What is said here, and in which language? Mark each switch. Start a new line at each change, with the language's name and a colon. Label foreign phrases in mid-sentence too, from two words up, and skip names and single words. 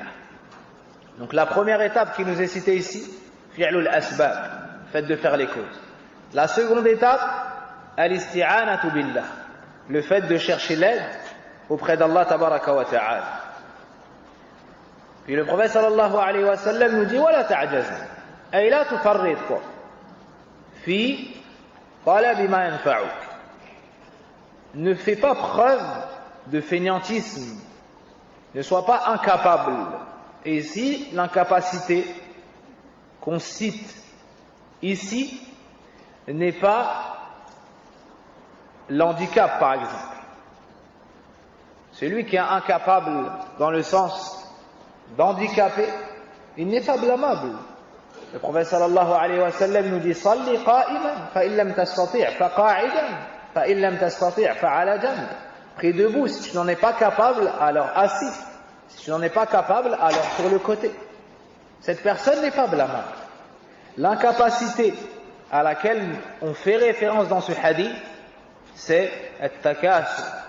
French: Donc la première étape qui nous est citée ici,
Arabic: فعل الأسباب,
French: fait de faire les causes. La seconde étape,
Arabic: الاستعانة بالله,
French: le fait de chercher l'aide auprès d'Allah
Arabic: تبارك وتعالى.
French: Puis le prophète
Arabic: صلى الله عليه وسلم
French: nous dit:
Arabic: ولا تعجزن، أي لا تفرط في طلب ما ينفعك.
French: Ne fais pas preuve de fainéantisme, ne sois pas incapable. Et ici, l'incapacité qu'on cite ici n'est pas l'handicap, par exemple. Celui qui est incapable dans le sens d'handicapé, il n'est pas blâmable. Le prophète
Arabic: صلى الله عليه وسلم
French: nous dit:
Arabic: صل قائما فإن لم تستطع فقاعدا فإن لم تستطع فعلى جنب.
French: Prie debout, si tu n'en es pas capable, alors assis. Si tu n'en es pas capable, alors sur le côté. Cette personne n'est pas blâmable. L'incapacité à laquelle on fait référence dans ce hadith, c'est at-takasur.